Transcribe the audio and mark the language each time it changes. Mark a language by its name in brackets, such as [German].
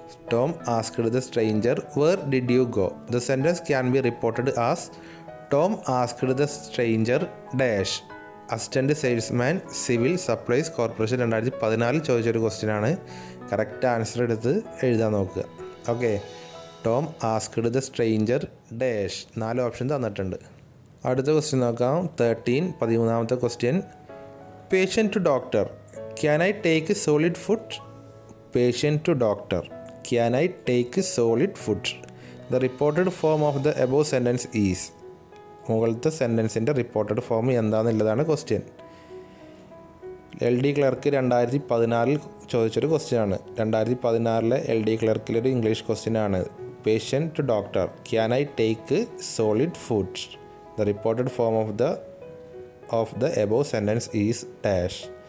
[English] Tom asked the stranger, where did you go? The sentence can be reported as Tom asked the stranger dash. [Malayalam] Assistant Salesman Civil Supplies Corporation 2014 ചോദിച്ചൊരു question ആണ്. Correct answer എടുത്ത് എഴുതാൻ നോക്കുക. Okay, [English] Tom asked the stranger dash. [Malayalam] 4 option തന്നിട്ടുണ്ട്. അടുത്ത question നോക്കാം. 13ാമത്തെ question. [English] Patient to doctor. Can I take solid food. Patient to doctor. Can I take solid food? The reported form of the above sentence is. [Malayalam] മുകളിലത്തെ സെൻറ്റൻസിൻ്റെ reported form എന്താണെന്നുള്ളതാണ് question. LD clerk 2014 ചോദിച്ചൊരു question ആണ്. 2014 LD ക്ലർക്കിലൊരു English question ആണ്. [English] Patient to doctor. Can I take solid food. The reported form of the above sentence is dash.